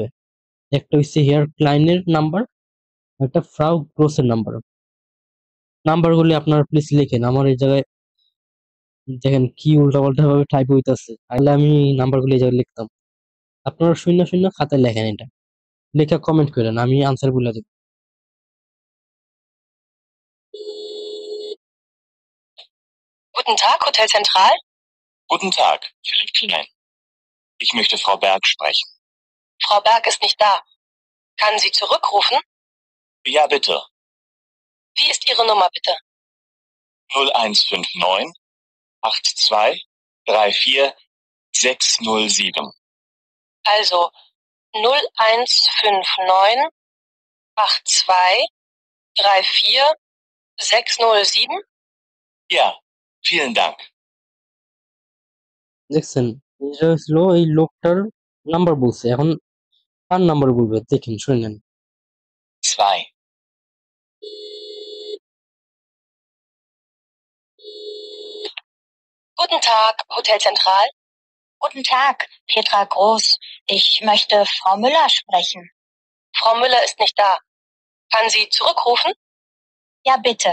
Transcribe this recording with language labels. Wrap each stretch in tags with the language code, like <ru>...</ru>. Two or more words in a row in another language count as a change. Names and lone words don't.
<bn>একটা হচ্ছে হেয়ার ক্লাইনের নাম্বার, একটা ফ্রাউ গ্রোসের নাম্বার। নাম্বারগুলি আপনারা প্লিজ লিখেন। আমার এই জায়গায় দেখেন কি উল্টাপাল্টা ভাবে টাইপ হইতাছে, তাহলে আমি নাম্বারগুলি এই জায়গায় লিখতাম। আপনারা শূন্য শূন্য খাতায় লেখেন, এটা লেখা কমেন্ট করেন, আমি আনসার বলে দেব।</bn> <de>Guten Tag, Hotel Zentral. Guten Tag, Philipp Klein. Ich möchte Frau Berg sprechen. Frau Berg ist nicht da. Kann sie zurückrufen? Ja, bitte. Wie ist Ihre Nummer, bitte? 0159 82 34 607. Also 0159 82 34 607? Ja, vielen Dank.</de> <bn>দেখছেন, এটা হচ্ছিল এই লোকটার নাম্বার বলছে, এখন কার নাম্বার বলবে দেখেন, শুনেন।</bn> <de>2. Guten Tag, Hotel Zentral. Guten Tag, Petra Groß. Ich möchte Frau Müller sprechen. Frau Müller ist nicht da. Kann sie zurückrufen? Ja, bitte.</de>